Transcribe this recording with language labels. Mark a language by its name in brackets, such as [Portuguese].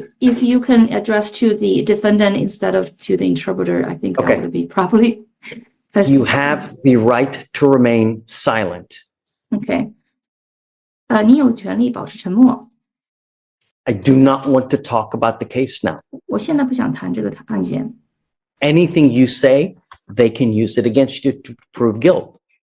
[English] if you can address to the defendant instead of to the interpreter, I think Okay. that would be properly. 'Cause- You have the right to remain silent. [Chinese] Okay. 你有权利保持沉默。 [English] I do not want to talk about the case now. [Chinese] 我现在不想谈这个案件。 [English] Anything you say, they can use it against you to prove guilt.